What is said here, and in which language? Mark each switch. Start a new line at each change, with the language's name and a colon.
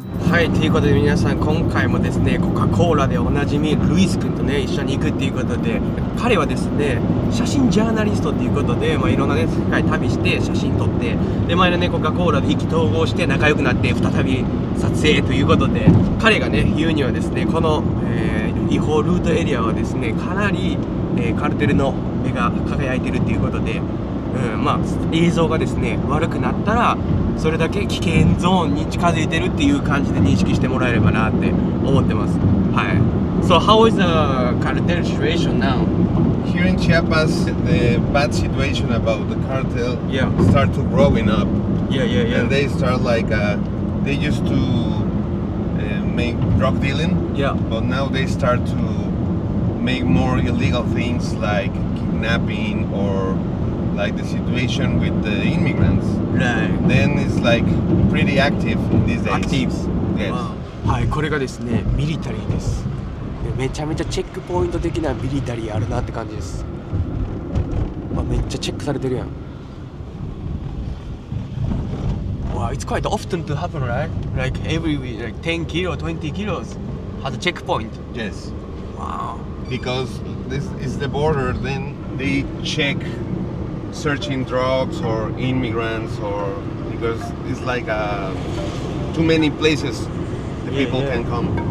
Japanese: はい、ということで皆さん、今回もですね、コカ・コーラでおなじみルイス君とね一緒に行くっていうことで、彼はですね写真ジャーナリストっていうことで、いろんなね世界旅して写真撮って、で前のねコカ・コーラで意気投合して仲良くなって再び撮影ということで、彼がね言うにはですね、この、違法ルートエリアはですねかなり、カルテルの目が輝いてるっていうことで、映像がですね悪くなったらそれだけ危険ゾーンに近づいてるっていう感じで認識してもらえればなって思ってます。はい。
English: So how is the cartel situation now? Here in Chiapas, the bad situation about the cartel Yeah. start to growing up. Yeah. And they start like they used to make drug dealing, Yeah. but now they start to make more illegal things like kidnapping or like the situation with the immigrants. Right. Then it's like pretty active these days. Active. Yes.
Japanese: はい、これがですねミリタリーです。でめちゃめちゃチェックポイント的なミリタリーあるなって感じです。めっちゃチェックされてるやん。
English: Wow, it's quite often to happen, right? Like every like 10 kilo, 20 kilos has a checkpoint. Yes. Wow. Because this is the border, then they check searching drugs or immigrants, or because it's like too many places the people can come.